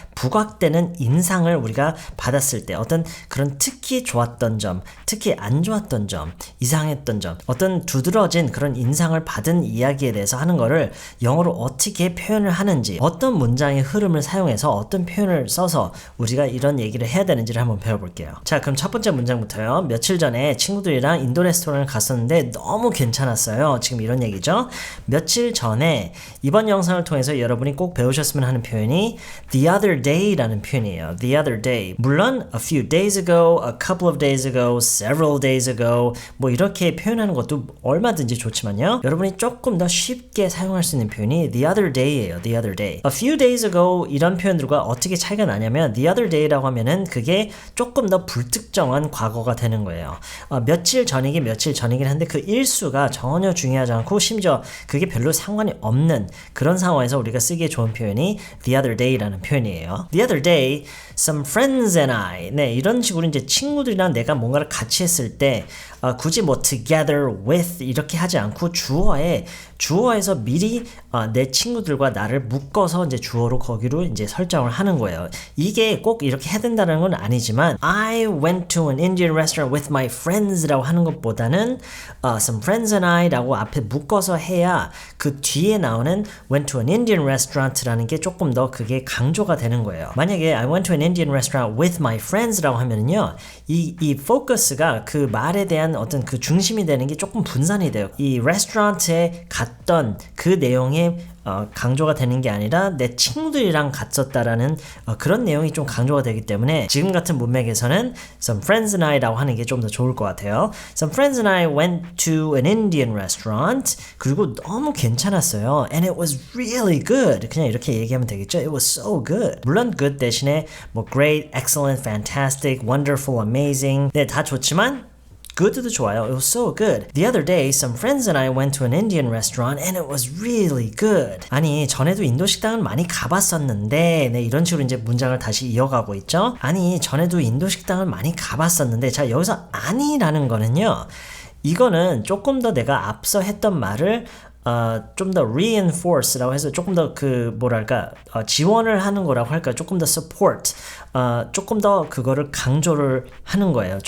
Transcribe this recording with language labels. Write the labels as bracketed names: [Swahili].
[Korean] 부각되는 인상을 우리가 받았을 때 어떤 그런 특히 좋았던 점, 특히 안 좋았던 점, 이상했던 점, 어떤 두드러진 그런 인상을 받은 이야기에 대해서 하는 거를 영어로 어떻게 표현을 하는지, 어떤 문장의 흐름을 사용해서 어떤 표현을 써서 우리가 이런 얘기를 해야 되는지를 한번 배워볼게요. 자, 그럼 첫 번째 문장부터요. 며칠 전에 친구들이랑 인도 레스토랑을 갔었는데 너무 괜찮았어요. 지금 이런 얘기죠. 며칠 전에, 이번 영상을 통해서 여러분이 꼭 배우셨으면 하는 표현이 [English] the other day [Korean] 라는 표현이에요. [English] the other day. [Korean] 물론 [English] a few days ago, [Korean] a couple of days ago, several days ago 뭐 이렇게 표현하는 것도 얼마든지 좋지만요. 여러분이 조금 더 쉽게 사용할 수 있는 표현이 [English] the other day [Korean] 예요. [English] the other day. a few days ago [Korean] 이런 표현들과 어떻게 차이가 나냐면 [English] the other day [Korean] 라고 하면은 그게 조금 더 불특정한 과거가 되는 거예요. 며칠 전이긴 한데 그 일수가 전혀 중요하지 않고 심지어 그게 별로 상관이 없는 그런 상황에서 우리가 쓰기에 좋은 표현이 [English] the other day [Korean] 라는 표현이에요. [English] The other day, some friends and I. [Korean] 네, 이런 식으로 이제 친구들이랑 내가 뭔가를 같이 했을 때 굳이 뭐 [English] together with [Korean] 이렇게 하지 않고 주어에서 미리 내 친구들과 나를 묶어서 이제 주어로 거기로 이제 설정을 하는 거예요. 이게 꼭 이렇게 해야 된다는 건 아니지만 [English] I went to an Indian restaurant with my friends [Korean] 라고 하는 것보다는 [English] some friends and I [Korean] 라고 앞에 묶어서 해야 그 뒤에 나오는 [English] went to an Indian restaurant [Korean] 라는 게 조금 더 그게 강조가 되는 거예요. 만약에 [English] I went to an Indian restaurant with my friends [Korean] 라고 하면은요, 이 포커스가 그 말에 대한 어떤 그 중심이 되는 게 조금 분산이 돼요. 이 레스토랑에 갔던 그 내용에 강조가 되는 게 아니라 내 친구들이랑 갔었다라는 그런 내용이 좀 강조가 되기 때문에 지금 같은 문맥에서는 [English] some friends and I [Korean] 라고 하는 게 좀 더 좋을 것 같아요. [English] Some friends and I went to an Indian restaurant. [Korean] 그리고 너무 괜찮았어요. [English] And it was really good. [Korean] 그냥 이렇게 얘기하면 되겠죠. [English] It was so good. [Korean] 물론 good 대신에 뭐 great, excellent, fantastic, wonderful, amazing 네, 다 좋지만 good도 좋아요. [English] It was so good. The other day, some friends and I went to an Indian restaurant and it was really good. [Korean] 아니, 전에도 인도 식당을 많이 가봤었는데, 네, 이런 식으로 이제 문장을 다시 이어가고 있죠. 아니, 전에도 인도 식당을 많이 가봤었는데, 자, 여기서 아니라는 거는요, 이거는 조금 더 내가 앞서 했던 말을 좀 더 reinforce라고 해서 조금 더 지원을 하는 거라고 할까, 조금 더 support, 조금 더 그거를 강조를 하는 거예요.